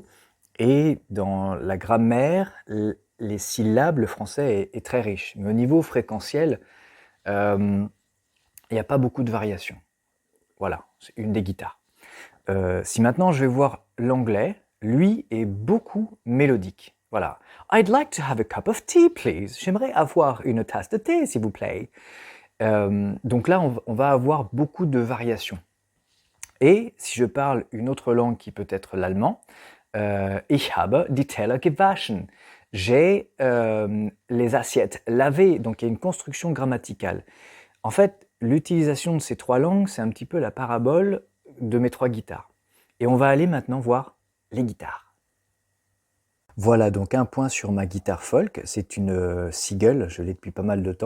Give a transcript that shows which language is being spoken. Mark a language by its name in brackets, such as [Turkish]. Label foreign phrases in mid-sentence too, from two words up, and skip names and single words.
[French] Et dans la grammaire, les syllabes, le français est très riche. Mais au niveau fréquentiel, il n'y a pas beaucoup de variations. Voilà, c'est une des guitares. Si maintenant je vais voir l'anglais, lui est beaucoup mélodique. Voilà. [English] I'd like to have a cup of tea, please. [French] J'aimerais avoir une tasse de thé, s'il vous plaît. Donc là, on va avoir beaucoup de variations. Et si je parle une autre langue qui peut être l'allemand, [German] ich habe die Teller gewaschen. [French] J'ai les assiettes lavées, donc il y a une construction grammaticale. En fait, l'utilisation de ces 3 langues, c'est un petit peu la parabole de mes 3 guitares. Et on va aller maintenant voir les guitares. Voilà donc un point sur ma guitare folk, c'est une Seagull, je l'ai depuis pas mal de temps.